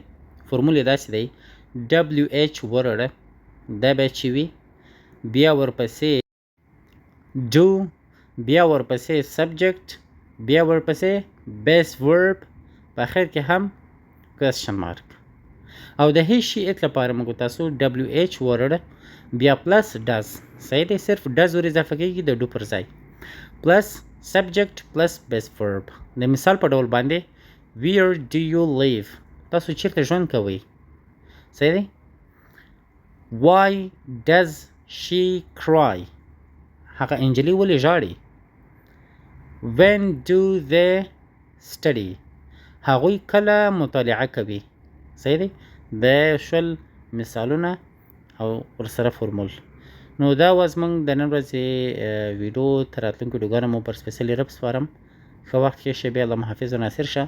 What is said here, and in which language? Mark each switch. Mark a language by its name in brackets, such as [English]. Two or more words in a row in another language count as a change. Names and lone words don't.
[Pashto] فرمول یې داسې دی، [English] WH word [Pashto] دا به چې وي، بیا ورپسې ډو، بیا ورپسې سبجیکټ، بیا ورپسې [English] base verb, [Pashto] په اخر کې هم [English] question mark. [Pashto] او د هیڅ شي اټ لپاره موږ تاسو [English] WH word [Pashto] بیا [English] plus does [Pashto] صحیح دی. صرف ډز ور اضافه کېږي د ډو پر ځای. [English] plus subject plus base verb. [Pashto] د مثال په ډول باندې [English] where do you live؟ [Pashto] تاسو چیرته ژوند کوئ؟ صحیح دی. [English] why does she cry؟ [Pashto] هغه انجلۍ ولې ژاړي؟ [English] when do they study؟ [Pashto] هغوی کله مطالعه کوي؟ صحیح دی. د شل مثالونه او ورسره فورمول. نو دا وه زموږ د نن ورځې ویډیو. تر راتلونکو ویډیوګانو مو پر سپیسلي رب سپارم. ښه وخت تېر شه. بیا الله محافظ و ناصر شه.